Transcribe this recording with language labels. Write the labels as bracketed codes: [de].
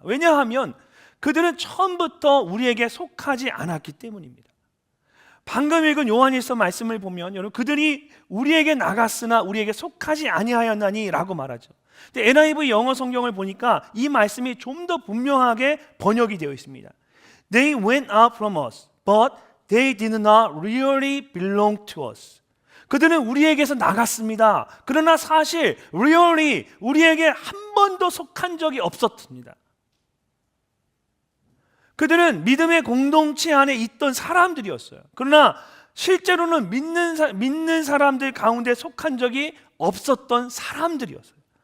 [ko] 왜냐하면 그들은 처음부터 우리에게 속하지 않았기 때문입니다. 방금 읽은 요한일서 말씀을 보면 여러분, 그들이 우리에게 나갔으나 우리에게 속하지 아니하였나니 라고 말하죠. 근데 NIV 영어 성경을 보니까 이 말씀이 좀 더 분명하게 번역이 되어 있습니다. [en] They went out from us, but they did not really belong to us. [ko] 그들은 우리에게서 나갔습니다. 그러나 사실 really 우리에게 한 번도 속한 적이 없었습니다. 그들은 믿음의 공동체 안에 있던 사람들이었어요. 그러나 실제로는 믿는 사람들 가운데 속한 적이 없었던 사람들이었어요.